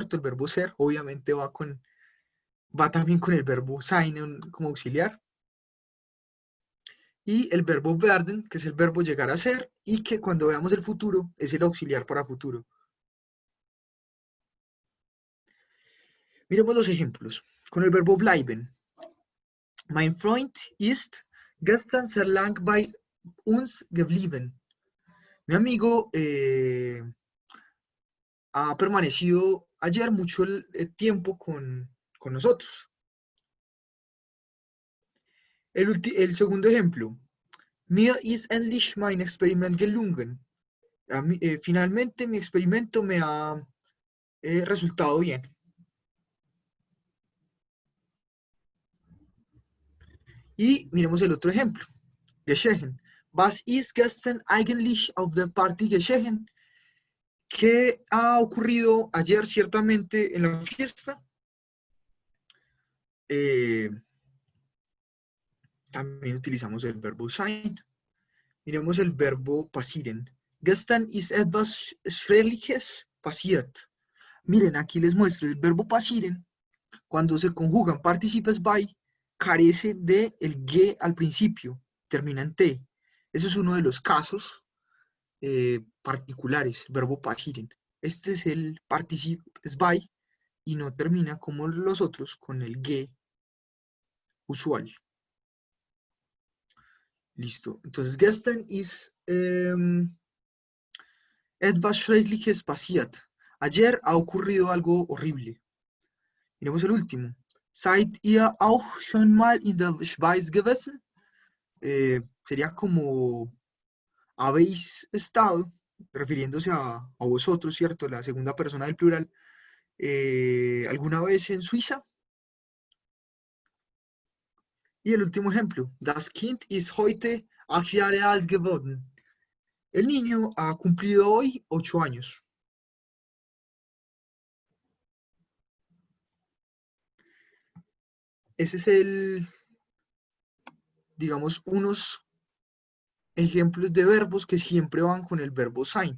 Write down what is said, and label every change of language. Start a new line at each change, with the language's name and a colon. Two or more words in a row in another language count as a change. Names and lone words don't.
Spanish: El verbo ser, obviamente va también con el verbo sein como auxiliar. Y el verbo werden, que es el verbo llegar a ser, y que cuando veamos el futuro es el auxiliar para futuro. Miremos los ejemplos. Con el verbo bleiben.
German: Mein Freund ist gestern sehr lang bei uns geblieben.
Spanish: Mi amigo ha permanecido ayer mucho el tiempo con nosotros. El segundo ejemplo.
German: Mir ist endlich mein Experiment gelungen.
Spanish: Finalmente mi experimento me ha resultado bien. Y miremos el otro ejemplo. Geschehen.
German: Was ist gestern eigentlich auf der Party geschehen?
Spanish: ¿Qué ha ocurrido ayer ciertamente en la fiesta? También utilizamos el verbo sein. Miremos el verbo passieren.
German: Gestern ist etwas Schreckliches passiert.
Spanish: Miren, aquí les muestro el verbo passieren. Cuando se conjugan participes by, carece de el ge al principio, termina en t. Eso es uno de los casos particulares, el verbo passieren. Este es el participes by y no termina como los otros con el ge usual. Listo. Entonces,
German: gestern ist etwas Schreckliches passiert.
Spanish: Ayer ha ocurrido algo horrible. Miremos el último.
German: Seid ihr auch schon mal in der Schweiz gewesen?
Spanish: Sería como habéis estado, refiriéndose a vosotros, ¿cierto? La segunda persona del plural. ¿Alguna vez en Suiza? Y el último ejemplo.
German: Das Kind ist heute 8 Jahre alt geworden.
Spanish: El niño ha cumplido hoy 8 años. Ese es digamos, unos ejemplos de verbos que siempre van con el verbo sein.